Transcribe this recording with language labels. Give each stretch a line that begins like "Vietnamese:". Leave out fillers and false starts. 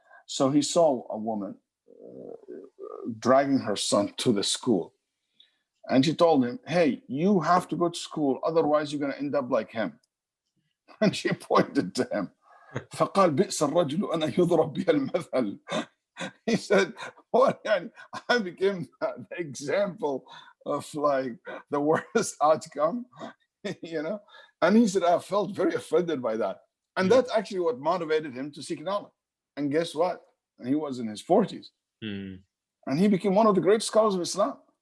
English: So he saw a woman dragging her son to the school. And she told him, hey, you have to go to school, otherwise you're going to end up like him. And she pointed to him.
Arabic: فقال بئس الرجل أنا يضرب بها المثل.
English: He said, well, I became the example of like the worst outcome, you know? And he said, I felt very offended by that. And that's actually what motivated him to seek knowledge. And guess what? He was in his 40s. And he became one of the great scholars of Islam.